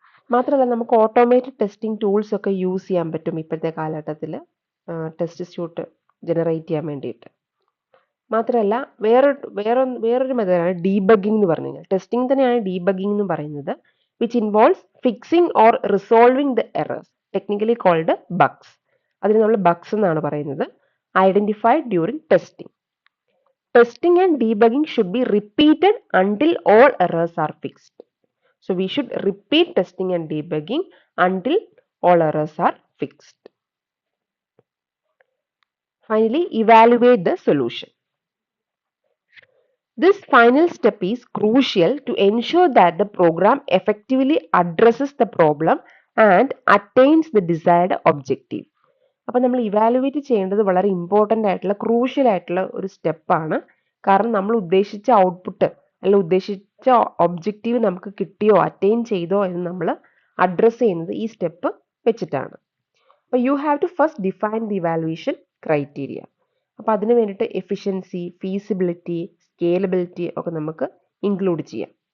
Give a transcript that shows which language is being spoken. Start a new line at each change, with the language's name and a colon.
Malayalam: മാത്രമല്ല നമുക്ക് automated testing tools ഒക്കെ യൂസ് ചെയ്യാൻ പറ്റും ഇപ്പോഴത്തെ കാലഘട്ടത്തിൽ ടെസ്റ്റ് സ്യൂട്ട് ജനറേറ്റ് ചെയ്യാൻ വേണ്ടിയിട്ട്. മാത്രമല്ല വേറൊരു മെത്തേഡാണ് ഡീബഗിംഗ് എന്ന് പറഞ്ഞു കഴിഞ്ഞാൽ. ടെസ്റ്റിംഗ് തന്നെയാണ് ഡീബഗിംഗ് എന്ന് പറയുന്നത്,
English: Which involves fixing or resolving the errors, technically called bugs.
Malayalam: അതിന് നമ്മൾ ബഗ്സ് എന്നാണ് പറയുന്നത്.
English: Identified during testing. Testing and debugging should be repeated until all errors are fixed. So we should repeat testing and debugging until all errors are fixed. Finally, evaluate the solution. This final step is crucial to ensure that the program effectively addresses the problem and attains the desired objective.
Malayalam: അപ്പോൾ നമ്മൾ evaluate ചെയ്യേണ്ടത് വളരെ important ആയിട്ടുള്ള crucial ആയിട്ടുള്ള ഒരു സ്റ്റെപ്പാണ്. കാരണം നമ്മൾ ഉദ്ദേശിച്ച ഔട്ട്പുട്ട് അല്ല ഉദ്ദേശിച്ച ഒബ്ജക്റ്റീവ് നമുക്ക് കിട്ടിയോ അറ്റൈൻ ചെയ്തോ എന്ന് നമ്മൾ അഡ്രസ്സ് ചെയ്യുന്നത് ഈ സ്റ്റെപ്പ് വെച്ചിട്ടാണ്. അപ്പോൾ
English: You have to first define the evaluation criteria.
Malayalam: അപ്പോൾ അതിന് വേണ്ടിയിട്ട് എഫിഷ്യൻസി, ഫീസിബിലിറ്റി, സ്കേലബിലിറ്റി ഒക്കെ നമുക്ക് ഇൻക്ലൂഡ് ചെയ്യാം.